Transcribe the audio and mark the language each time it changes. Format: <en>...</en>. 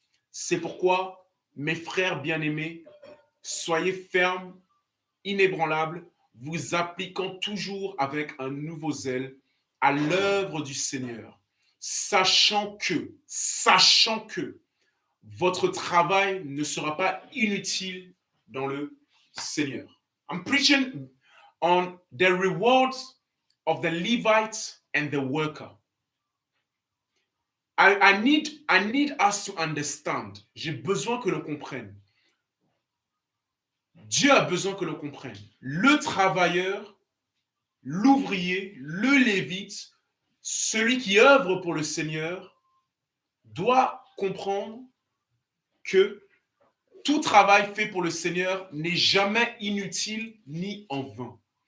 <fr>C'est pourquoi, mes frères bien-aimés, soyez fermes, inébranlables, vous appliquant toujours avec un nouveau zèle à l'œuvre du Seigneur, sachant que votre travail ne sera pas inutile dans le Seigneur.</fr> <en>I'm preaching on the rewards of the Levite and the worker. I need us to understand.</en> <fr>J'ai besoin que l'on comprenne. Dieu a besoin que l'on comprenne. Le travailleur, l'ouvrier, le lévite, celui qui œuvre pour le Seigneur, doit comprendre que tout travail fait pour le Seigneur n'est jamais inutile ni en vain.</fr>